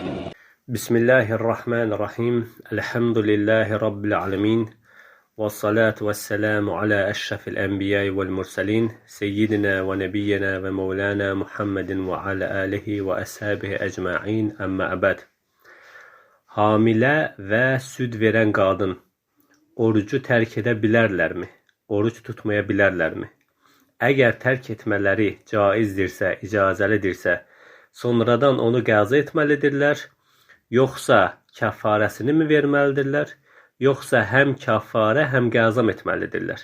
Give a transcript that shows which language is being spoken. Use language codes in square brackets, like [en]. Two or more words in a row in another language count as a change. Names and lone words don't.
[ar] بسم الله الرحمن الرحيم الحمد لله رب العالمين والصلاة والسلام على أشرف الأنبياء والمرسلين سيدنا ونبينا ومولانا محمد وعلى آله وأصحابه أجمعين أما بعد. [az] Hamilə və süd verən qadın orucu tərk edə bilərlərmi? Oruç tutmaya bilərlərmi? Əgər tərk etmələri caizdirsə, icazəlidirsə, sonradan onu qəza etməlidirlər, yoxsa kəffarəsini mi verməlidirlər, yoxsa həm kəffarə, həm qəza etməlidirlər?